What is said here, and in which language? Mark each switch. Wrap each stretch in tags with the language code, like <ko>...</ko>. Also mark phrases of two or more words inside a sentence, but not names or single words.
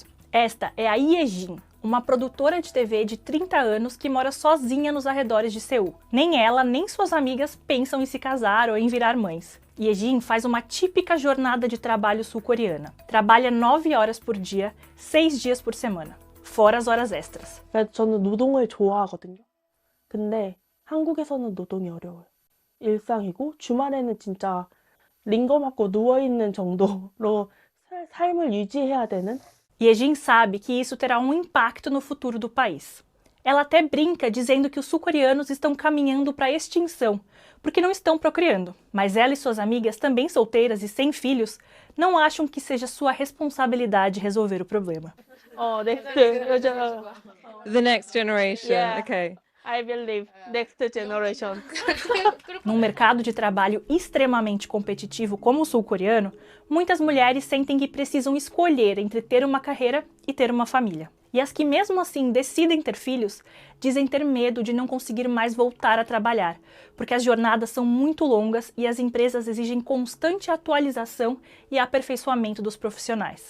<pt>Esta é a Ye-jin, uma produtora de TV de 30 anos que mora sozinha nos arredores de Seul. Nem ela, nem suas amigas pensam em se casar ou em virar mães. Ye-jin faz uma típica jornada de trabalho sul-coreana. Trabalha 9 horas por dia, 6 dias por semana, fora as horas extras.</pt> <ko>저는 노동을 좋아하거든요. 근데 한국에서는 노동이 어려워요. 일상이고 주말에는 진짜 링거 맞고 누워있는 정도로 삶을 유지해야 되는.</ko> <pt>Ye-jin sabe que isso terá um impacto no futuro do país. Ela até brinca dizendo que os sul-coreanos estão caminhando para a extinção, porque não estão procriando. Mas ela e suas amigas, também solteiras e sem filhos, não acham que seja sua responsabilidade resolver o problema.</pt> <en>The next generation, Yeah. okay. I believe next generation.</en> <pt>Num mercado de trabalho extremamente competitivo como o sul-coreano, muitas mulheres sentem que precisam escolher entre ter uma carreira e ter uma família. E as que mesmo assim decidem ter filhos, dizem ter medo de não conseguir mais voltar a trabalhar, porque as jornadas são muito longas e as empresas exigem constante atualização e aperfeiçoamento dos profissionais.</pt>